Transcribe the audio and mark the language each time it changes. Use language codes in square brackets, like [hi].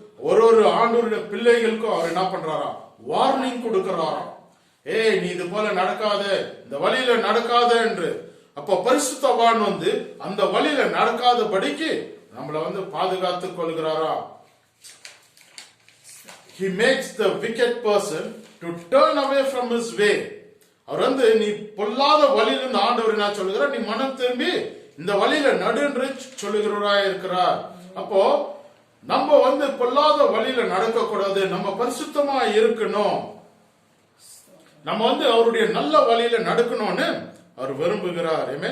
[ta] ஒரு ஆண்டவருடைய பிள்ளைகளுக்கும் அவர் என்ன பண்றாரா? வார்னிங் கொடுக்கிறாராம். ஏய், நீ இது போல நடக்காத, இந்த வழியில நடக்காத என்று. அப்ப பரிசுத்தவான் வந்து அந்த வழியில நடக்காதபடிக்கு நம்மள வந்து பாதுகாத்துக் கொள்கிறாரா? [en] He makes the wicked person to turn away from his way. [ta] அவர் வந்து நீ பொல்லாத வழியிலிருந்து ஆண்டவர் என்ன சொல்லுகிறார்? நீ மனம் திரும்பி இந்த வழியில நடு என்று சொல்லுகிறவராய் இருக்கிறார். அப்போ நம்ம வந்து பொல்லாத வழியில நடக்க கூடாது. நம்ம பரிசுத்தமா இருக்கணும். நம்ம வந்து அவருடைய நல்ல வழியில நடக்கணும்னு அவர் விரும்புகிறார்.